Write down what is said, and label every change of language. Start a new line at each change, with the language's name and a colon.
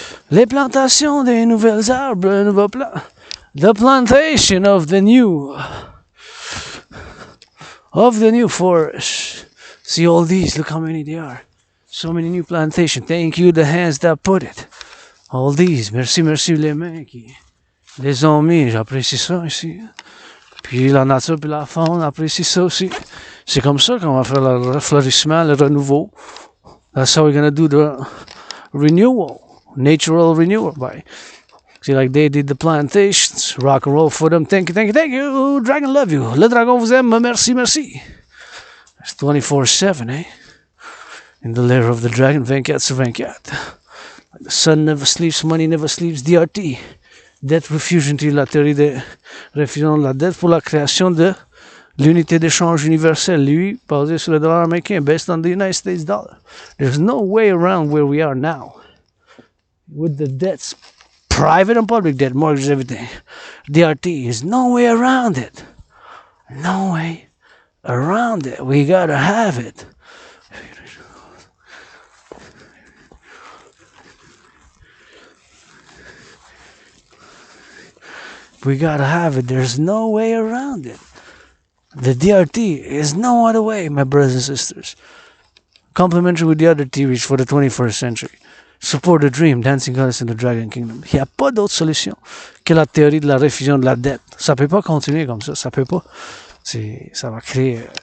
French: Les plantations des nouvelles arbres, nouveaux plants.
English: The plantation of the new forest. See all these, look how many there are. So many new plantations. Thank you, the hands that put it. All these.
French: Merci les mains qui les ont mis. J'apprécie ça ici. Puis la nature puis la faune apprécie ça aussi. C'est comme ça qu'on va faire le refleurissement, le renouveau.
English: That's how we're gonna do the renewal. Natural renewal. See, like they did the plantations. Rock&Roll for them. Thank you. Dragon love you.
French: Le dragon vous aime. Merci.
English: It's 24/7, eh? In the lair of the dragon,
French: 24 sur 24.
English: Like the sun never sleeps, money never sleeps. DRT. Debt refusion,
French: la théorie de refusion de la dette pour la création de l'unité d'échange universelle. Lui, basé sur le dollar américain,
English: based on the United States dollar. There's no way around where we are now. With the debts, private and public debt, mortgages, everything. DRT is no way around it. No way around it. We gotta have it. We gotta have it. There's no way around it. The DRT is no other way, my brothers and sisters. Complementary with the other theories for the 21st century. Support the dream, dancing goddess in the dragon kingdom.
French: Il n'y a pas d'autre solution que la théorie de la refusion de la dette. Ça peut pas continuer comme ça. Ça peut pas. Ça va créer.